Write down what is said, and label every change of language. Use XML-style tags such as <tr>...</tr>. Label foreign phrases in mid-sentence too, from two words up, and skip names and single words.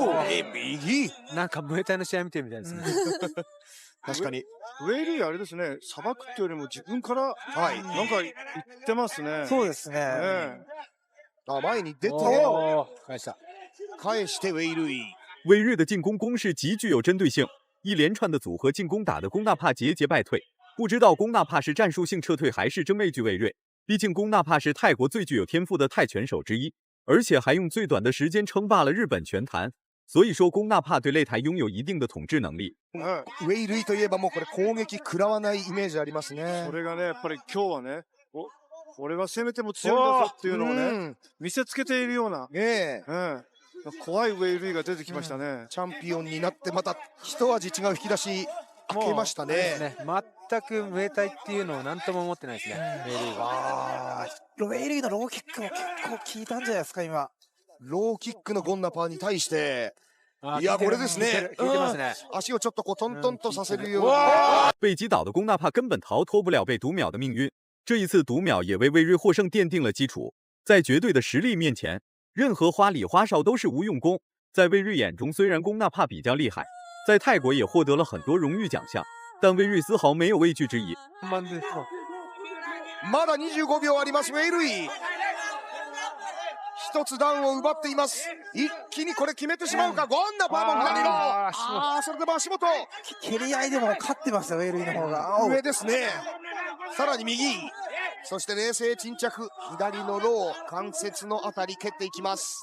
<ja>まお、右。なんかムエタイの試合見てるみたいですね。確かに。ウェイリーあれですね、さばくっていうよりも自分からはい。なんか言ってますね。そうですね。あ、前に出て、返した。返してウェイルイ。</ja> <zh>魏瑞的进攻攻势极具有针对性，一连串的组合进攻打得宫纳帕节节败退。不知道宫纳帕是战术性撤退还是真畏惧魏瑞，毕竟宫纳帕是泰国最具有天赋的泰拳手之一，而且还用最短的时间称霸了日本拳坛。所以说宫纳帕对擂台拥有一定的统治能力。</zh> <ja>ウェイルイといえばもうこれ攻撃食らわないイメージありますね。それがね、やっぱり今日はね、俺は攻めても強いんだぞっていうのをね、見せつけているような、怖いウェイルイが出てきましたね。チャンピオンになってまた一味違う引き出し開けましたね。全くムエタイっていうのを何とも思ってないですね。ウェイリーが。ウェイリーのローキックも結構効いたんじゃないですか今。ローキックのゴンナパーに対して、いやこれですね。効いてますね。足をちょっとこうトントンとさせるような。</ja> <zh>被击倒的宫纳帕根本逃脱不了被读秒的命运。这一次读秒也为魏瑞获胜奠定了基础。在绝对的实力面前，任何花里花哨都是无用功。在魏瑞眼中，虽然宫纳帕比较厉害，在泰国也获得了很多荣誉奖项，但魏瑞丝毫没有畏惧之意。</zh> <ja>まだ25秒あります。ウェイルイ一つダウンを奪っています。一気にこれ決めてしまうか。ゴンナパーも左のそれでも足元蹴り合いでも勝ってますよウェイルイの方が。上ですね。さらに右、そして冷静沈着、左のロー関節のあたり蹴っていきます。</ja>